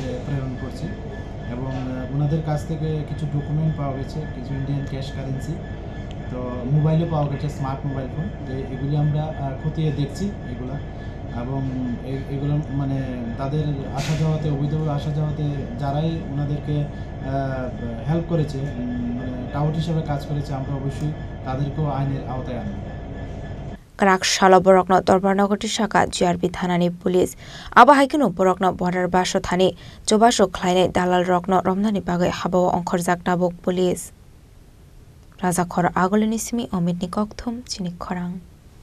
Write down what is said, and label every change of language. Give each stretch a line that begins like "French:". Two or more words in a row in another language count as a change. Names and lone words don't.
Bangla: প্রেরণ করছি এবং ওনাদের কাছ থেকে কিছু ডকুমেন্ট পাওয়া গেছে কিছু
English: Indian cash currency
Bangla: তো মোবাইলও পাওয়া গেছে
English: smart mobile phone
Bangla: তো এগুলি আমরা খতিয়ে দেখছি এগুলো এবং এগুলো মানে তাদের আসা যাওয়াতে অবৈধভাবে আসা যাওয়াতে যারাই ওনাদেরকে হেল্প করেছে মানে টাউট হিসেবে কাজ করেছে আমরা অবশ্যই তাদেরকেও আইনের আওতায় আনব
Turkic languages: Karak borokno Torbarnagoti Shaka GRP Thanani Police Abahaikino borokno border basho thani Jobasho Klaine Dalal Rokno Romnani Bagai Habo Onkhorjak Nabok Police Raja Khor Agolinismi Omid Nikokthum Chinik Khorang